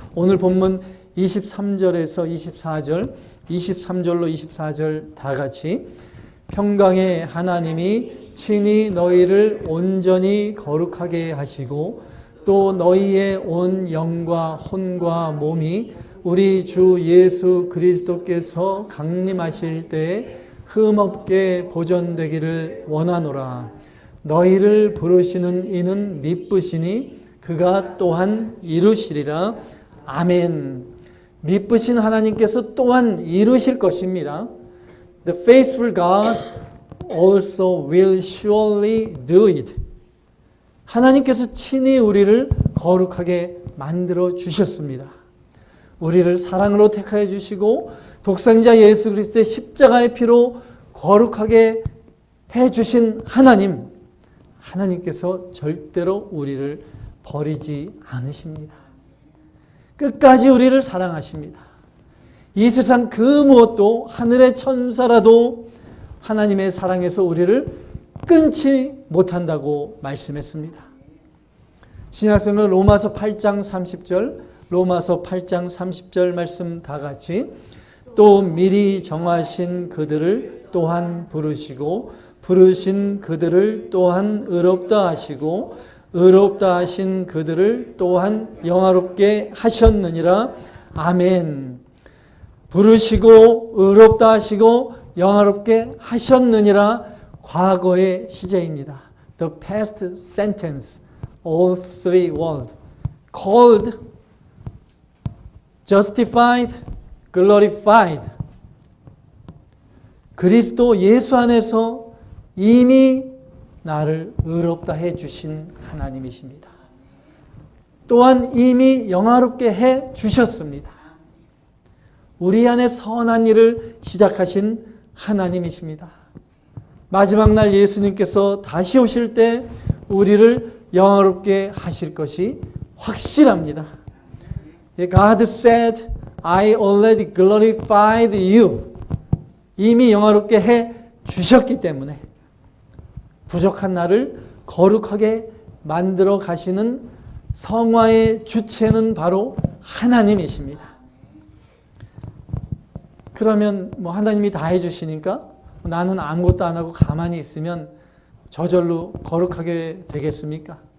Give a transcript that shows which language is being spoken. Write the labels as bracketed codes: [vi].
[ko] 오늘 본문 23절에서 24절, 23절로 24절 다 같이 평강의 하나님이 친히 너희를 온전히 거룩하게 하시고 또 너희의 온 영과 혼과 몸이 우리 주 예수 그리스도께서 강림하실 때에 흠없게 보존되기를 원하노라. 너희를 부르시는 이는 미쁘시니 그가 또한 이루시리라. 아멘. 미쁘신 하나님께서 또한 이루실 것입니다. [en] The faithful God also will surely do it. [ko] 하나님께서 친히 우리를 거룩하게 만들어 주셨습니다. 우리를 사랑으로 택하여 주시고 독생자 예수 그리스도의 십자가의 피로 거룩하게 해 주신 하나님께서 절대로 우리를 버리지 않으십니다. 끝까지 우리를 사랑하십니다. 이 세상 그 무엇도 하늘의 천사라도 하나님의 사랑에서 우리를 끊지 못한다고 말씀했습니다. 신약성경 로마서 8장 30절, 로마서 8장 30절 말씀 다 같이 또 미리 정하신 그들을 또한 부르시고 부르신 그들을 또한 의롭다 하시고 의롭다 하신 그들을 또한 영화롭게 하셨느니라. 아멘. 부르시고 의롭다 하시고 영화롭게 하셨느니라. 과거의 시제입니다. [en] The past sentence, all three words. Called, justified, glorified. [ko] 그리스도 예수 안에서 이미 나를 의롭다 해 주신 하나님이십니다. 또한 이미 영화롭게 해 주셨습니다. 우리 안에 선한 일을 시작하신 하나님이십니다. 마지막 날 예수님께서 다시 오실 때 우리를 영화롭게 하실 것이 확실합니다. [en] God said, I already glorified you. [ko] 이미 영화롭게 해 주셨기 때문에 부족한 나를 거룩하게 만들어 가시는 성화의 주체는 바로 하나님이십니다. 그러면 하나님이 다 해주시니까 나는 아무것도 안 하고 가만히 있으면 저절로 거룩하게 되겠습니까?